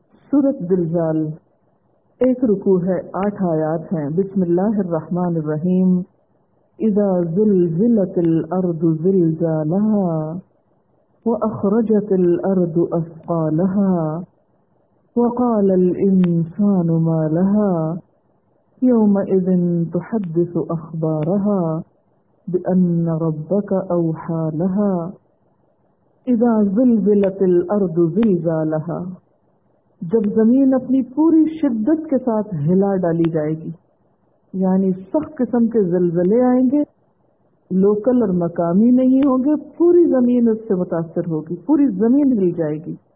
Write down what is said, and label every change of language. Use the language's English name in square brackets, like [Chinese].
[Urdu] سورت دلجال، ایک رکوع ہے، 8 آیات ہیں. [Arabic] بسم اللہ الرحمن الرحیم. اذا زلزلت الارض زلزالها واخرجت الارض اثقالها وقال الانسان ما لها يومئذ تحدث اخبارها بان ربك اوحى لها. اذا زلزلت الارض زلزالها، [Urdu] جب زمین اپنی پوری شدت کے ساتھ ہلا ڈالی جائے گی، یعنی سخت قسم کے زلزلے آئیں گے، لوکل اور مقامی نہیں ہوں گے، پوری زمین اس سے متاثر ہوگی، پوری زمین ہل جائے گی.